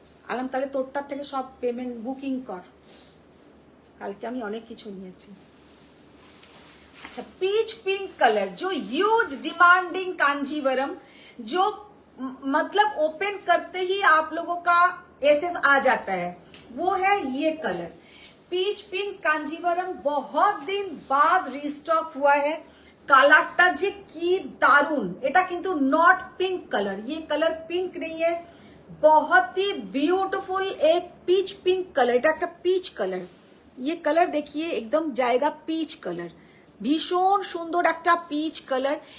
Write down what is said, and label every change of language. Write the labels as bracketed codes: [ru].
[bn] আলাম তাহলে তোরটার থেকে সব পেমেন্ট বুকিং কর। কালকে আমি অনেক কিছু নিয়েছি। [hi] अच्छा, पीच पिंक कलर जो ह्यूज डिमांडिंग कांजीवरम, जो मतलब ओपन करते ही आप लोगों का एसेस आ जाता है, वो है ये कलर पीच पिंक कांजीवरम। बहुत दिन बाद रिस्टॉक हुआ है। [bn] কালারটা যে কি দারুন, এটা কিন্তু নট পিঙ্ক কালার, [hi] ये कलर पिंक नहीं है, बहुत ही ब्यूटीफुल एक पीच पिंक कलर, [bn] এটা একটা পিচ কালার। [hi] ये कलर देखिए एकदम जाएगा [bn] পিচ কালার, ভীষণ সুন্দর একটা পিচ কালার।